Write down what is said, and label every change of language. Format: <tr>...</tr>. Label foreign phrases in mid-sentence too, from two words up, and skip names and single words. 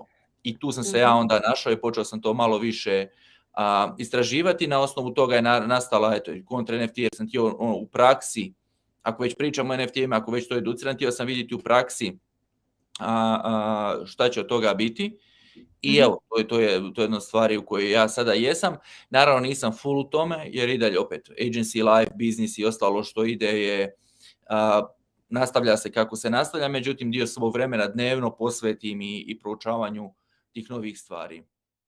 <bs>I tu sam se ja onda našao i počeo sam to malo više istraživati, na osnovu toga je nastala kontra NFT, jer sam htio u praksi, ako već pričamo o NFT-ima, ako već to educiram, htio sam vidjeti u praksi šta će od toga biti. I evo, to je jedna stvar u kojoj ja sada jesam. Naravno nisam full u tome, jer i dalje opet</bs> <en>agency, life, business</en> <bs>i ostalo što ide je, nastavlja se kako se nastavlja, međutim dio svog vremena dnevno posvetim i proučavanju tih novih stvari.</bs>